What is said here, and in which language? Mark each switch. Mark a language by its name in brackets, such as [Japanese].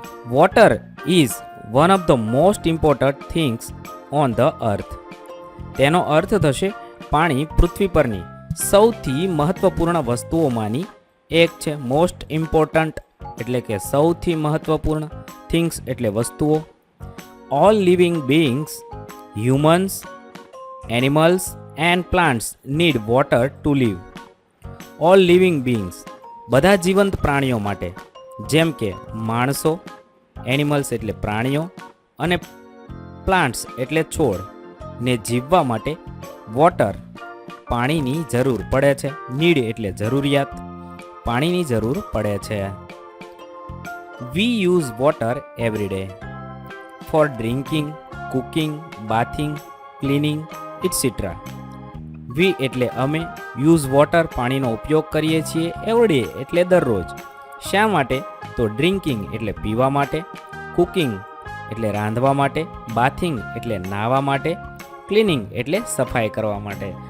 [English] Water is one of the most important things on the earth. [Gujarati] તેનો અર્થ થશે પાણી પૃથ્વી પરની સૌથી મહત્વપૂર્ણ વસ્તુઓમાંની એક છે. મોસ્ટ ઇમ્પોર્ટન્ટ એટલે કે સૌથી મહત્વપૂર્ણ, થિંગ્સ એટલે વસ્તુઓ. [English] All living beings, humans, animals and plants need water to live. All living beings, [Gujarati] બધા જીવંત પ્રાણીઓ માટે, જેમ કે માણસો, એનિમલ્સ એટલે પ્રાણીઓ, અને પ્લાન્ટ્સ એટલે છોડ, ને જીવવા માટે વોટર પાણીની જરૂર પડે છે. નીડ એટલે જરૂરિયાત, પાણીની જરૂર પડે છે. [English] We use water every day for drinking, cooking, bathing, cleaning, etc. [Gujarati] વી એટલે અમે, યુઝ વોટર પાણીનો ઉપયોગ કરીએ છીએ, એવરી ડે એટલે દરરોજ. શા માટે? તો ડ્રિંકિંગ એટલે પીવા માટે, કુકિંગ એટલે રાંધવા માટે, બાથિંગ એટલે નાહવા માટે, ક્લિનિંગ એટલે સફાઈ કરવા માટે.